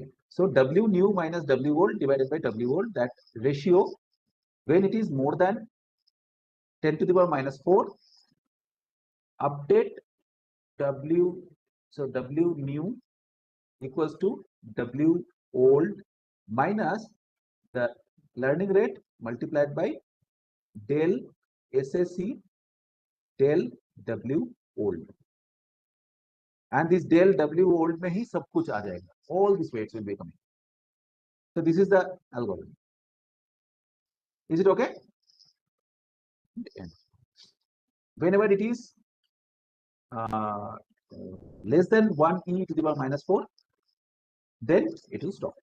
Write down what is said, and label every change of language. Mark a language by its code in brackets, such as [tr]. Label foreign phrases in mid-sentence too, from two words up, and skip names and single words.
[en] So W new minus W old divided by W old, that ratio when it is more than 10 to the power minus 4, update W, so W new equals to W old minus the learning rate multiplied by del SSE del W old, and this del W old [hi] में ही सब कुछ आ जाएगा. [en] All these weights will be coming. So this is the algorithm. Is it okay? Whenever it is less than 1e to the power minus 4, then it will stop.